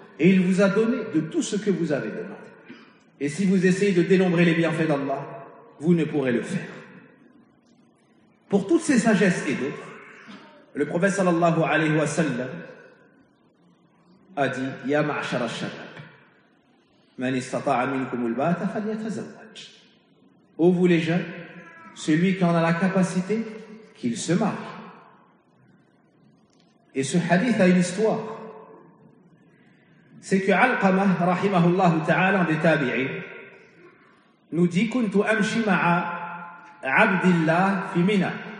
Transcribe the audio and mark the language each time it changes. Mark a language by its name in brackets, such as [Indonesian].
[French] Et il vous a donné de tout ce que vous avez demandé. Et si vous essayez de dénombrer les bienfaits d'Allah, vous ne pourrez le faire. Pour toutes ces sagesses et d'autres, le prophète sallallahu alayhi wa sallam a dit « [Arabic] Ya ma'ashara al-shabab. من استطاع منكم البات فليتزوج. [French] Ô vous les jeunes, celui qui en a la capacité, qu'il se marie. Et ce hadith a une histoire. C'est que Alqamah, rahimahullah ta'ala, un des tabi'in, nous dit [Arabic] Kuntu amshi ma'a Abdillah fi Mina.